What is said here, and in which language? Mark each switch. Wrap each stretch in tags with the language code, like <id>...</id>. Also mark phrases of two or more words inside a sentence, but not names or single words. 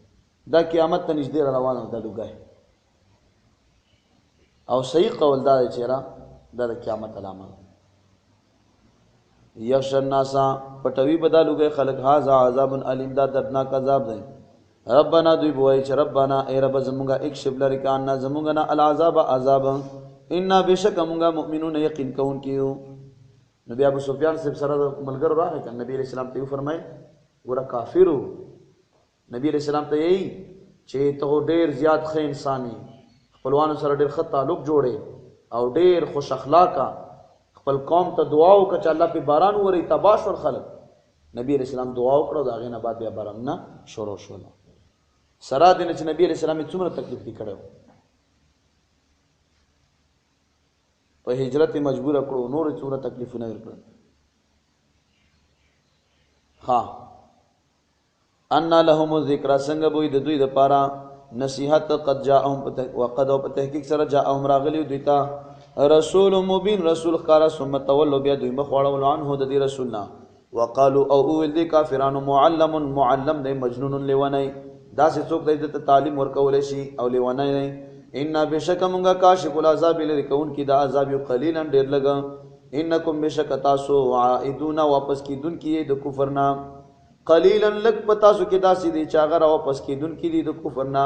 <ps>دا قیامت ته نږدې روانه ده لوګي او صحیح قول دا دی چې را دا د قیامت علامه.</ps> <ar>یخش الناس</ar> <ps>پټوي بدا لوګي خلق</ps> <ar>هاذا عذاب الیم</ar> <ps>دا دردناک عذاب دی. ربنا دوی بوای چې ربنا ای رب زمونږه اکشف لری کانا زمونږه نه العذاب عذاب ان بشک مونږه مؤمنون یقین کون کیو. نبی ابو سفیان سے سره ملګر راغی کنه نبی</ps> <ar>علیہ السلام</ar> <ps>ته فرمای ګوره کافرو نبی</ps> <ar>علیہ السلام</ar> <ps>ته یې چې ته ډېر زیات ښه انسان یې، خپلوانو سره ډېر ښه تعلق جوړې او ډېر خوش اخلاقه، خپل قوم ته دعا وکړه چې الله پې باران ووري، تباه شول خلک. نبی</ps> <ar>علیہ السلام</ar> <ps>دعا وکړه او د هغې نه بعد بیا بارانونه شروع شول. سره دې نه چې نبی</ps> <ar>علیہ السلام</ar> <ps>یې څومره تکلیف دې کړی و، په هجرت یې مجبوره کړو، نور یې څومره تکلیفونه یې ورکړل.</ps> <ar>ان لهم الذکر،</ar> <ps>څنګه بوی د دوی دپاره نصیحت،</ps> <ar>قد جاءهم وقد</ar> <ps>او په تحقیق سره جاءهم راغلی دوی ته</ps> <ar>رسول مبین،</ar> <ps>رسول ښکاره،</ps> <ar>ثم تولوا</ar> <ps>بیا دوی مخ واړول عنه د دې رسول نه، وقالو او ویل دي کافرانو معلم دی، مجنون لیونی، داسې څوک دی دته تعلیم ورکولی شي او لیونی دی. انا بشک مونږه</ps> <ar>کاشف العذاب</ar> <ps>لرې کوونکي د عذاب یو، قلیلا ډېر لږه، انکم بشک تاسو عائدون واپس کیدونکي یې د کفر نه، قلیلا لږ په تاسو کې داسې دی چې هغه راواپس کیدونکي دي د کفر نه.</ps>